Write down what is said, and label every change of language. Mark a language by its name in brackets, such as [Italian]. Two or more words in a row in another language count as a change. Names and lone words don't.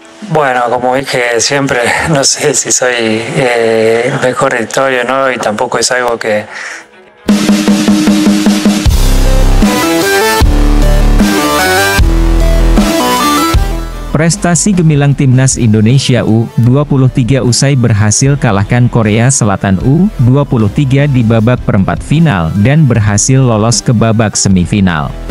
[Spanish] Bueno, como dije siempre, no sé si soy el mejor editorio, ¿no? Y tampoco es algo que... [Indonesian] Prestasi gemilang Timnas Indonesia U23 usai berhasil kalahkan Korea Selatan U23 di babak perempat final dan berhasil lolos ke babak semifinal.